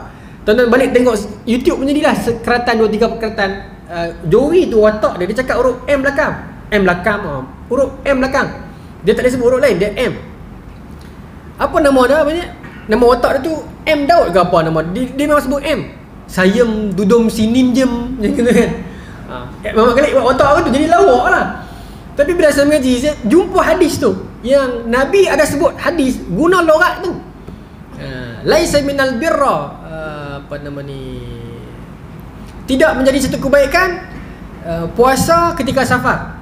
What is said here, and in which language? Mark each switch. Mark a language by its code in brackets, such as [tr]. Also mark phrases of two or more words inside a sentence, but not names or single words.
[ms] Tuan-tuan balik tengok YouTube punya ni lah, sekeratan 2-3 perkeratan. Joey tu watak dia cakap huruf M belakang. Huruf M belakang. Dia tak boleh sebut huruf lain, dia M. Apa nama dia banyak? Nama watak dia tu M Daud ke apa nama dia? Dia memang sebut M. Sayem dudum sinin jem macam tu kan. Memang kali buat watak tu jadi lawak lah. Tapi bila saya mengaji, saya jumpa hadis tu yang Nabi ada sebut hadis guna logat tu. [ar] Laisa minal birra [ms] apa nama ni, tidak menjadi satu kebaikan puasa ketika safar.